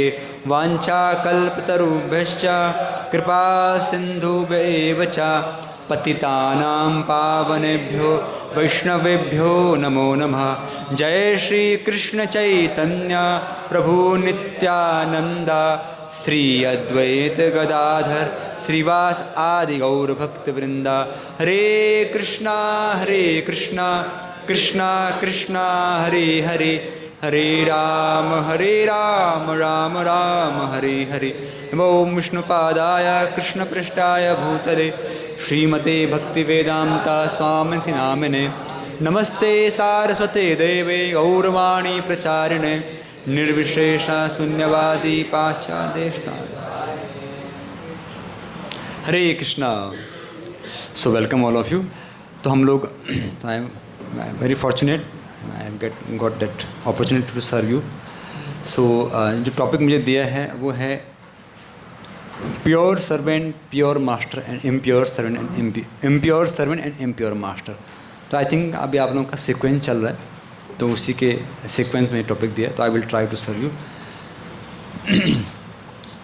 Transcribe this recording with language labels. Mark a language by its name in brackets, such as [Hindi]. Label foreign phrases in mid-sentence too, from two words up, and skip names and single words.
[Sanskrit] वाञ्छाकल्पतरुभ्यश्च कृपा सिन्धुभ्येव च पतितानां पावनेभ्यो वैष्णवेभ्यो नमो नमः. जय श्री कृष्ण चैतन्य प्रभु नित्यानंद श्री अद्वैत गदाधर श्रीवास आदि गौर भक्त वृंदा. हरे कृष्णा कृष्णा कृष्णा हरे हरे हरे राम राम राम हरे हरे. नमो विष्णुपादाय कृष्णपृष्ठाय भूतले श्रीमते भक्तिवेदांता स्वामिति नामिने. नमस्ते सारस्वते देवे गौरवाणी प्रचारिणे निर्विशेष शून्यवादी पाश्चादेशतारिणे. हरे कृष्णा. [English] So welcome all of you. [Hindi] तो हम लोग [English] I am very fortunate I am got that opportunity to serve you. [Hindi] सो जो टॉपिक मुझे दिया है वो है [English] pure servant pure master and impure servant and impure servant and impure master. [Hindi] तो [English] I think [Hindi] अभी आप लोगों का सीक्वेंस चल रहा है तो उसी के सीक्वेंस में टॉपिक दिया तो [English] I will try to serve you.